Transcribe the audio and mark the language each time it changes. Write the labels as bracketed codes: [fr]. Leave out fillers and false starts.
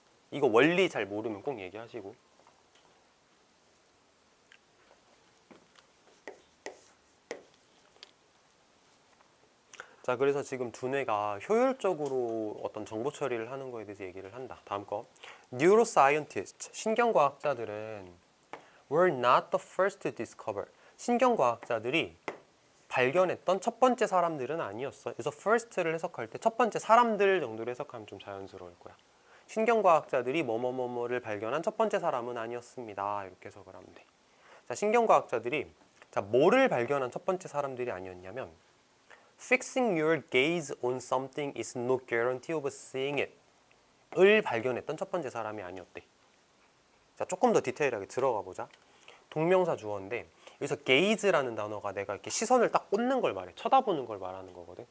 [ko] 이거 원리 잘 모르면 꼭 얘기하시고. 자, 그래서 지금 두뇌가 효율적으로 어떤 정보 처리를 하는 거에 대해서 얘기를 한다. 다음 거. [en] Neuroscientists, [ko] 신경과학자들은 [en] were not the first to discover. [ko] 신경과학자들이 발견했던 첫 번째 사람들은 아니었어. 그래서 first를 해석할 때 첫 번째 사람들 정도로 해석하면 좀 자연스러울 거야. 신경과학자들이 뭐뭐뭐뭐를 발견한 첫 번째 사람은 아니었습니다. 이렇게 해석을 하면 돼. 자, 신경과학자들이 뭐를 발견한 첫 번째 사람들이 아니었냐면 [en] Fixing your gaze on something is no guarantee of seeing it. [ko] 발견했던 첫 번째 사람이 아니었대. 자, 조금 더 디테일하게 들어가 보자. 동명사 주어인데 여기서 gaze라는 단어가 내가 이렇게 시선을 딱 꽂는 걸 말해. 쳐다보는 걸 말하는 거거든.